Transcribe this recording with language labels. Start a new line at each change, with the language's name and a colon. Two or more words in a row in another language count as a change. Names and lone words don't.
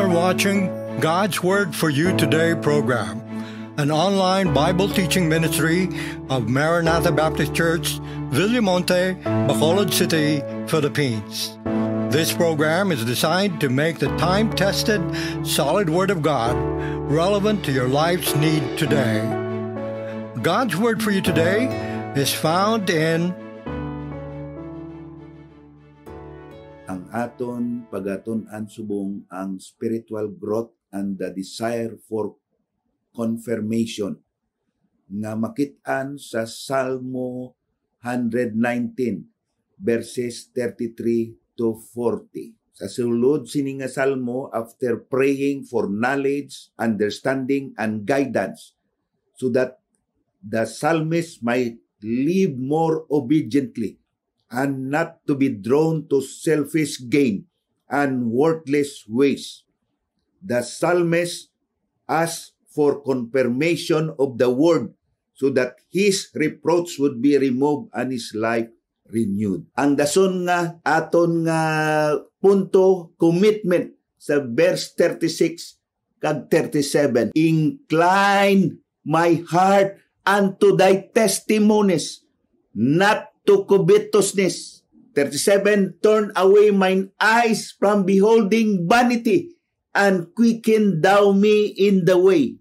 English: watching God's Word for You Today program, an online Bible teaching ministry of Maranatha Baptist Church, Villamonte, Bacolod City, Philippines. This program is designed to make the time-tested, solid Word of God relevant to your life's need today. God's Word for You Today is found in
Hiligaynon: ang aton pagaton-an subong ang
English: spiritual growth and the desire for confirmation
Hiligaynon: nga makit-an sa Salmo 119 verses 33 to 40. Sa sulod sini nga salmo,
English: after praying for knowledge, understanding, and guidance so that the psalmist might live more obediently and not to be drawn to selfish gain and worthless ways. The psalmist asked for confirmation of the word so that his reproach would be removed and his life renewed.
Hiligaynon: Ang dason nga aton nga punto, commitment sa verse 36 kag 37.
English: Incline my heart unto thy testimonies, not to covetousness. 37, turn away mine eyes from beholding vanity, and quicken thou me in the way.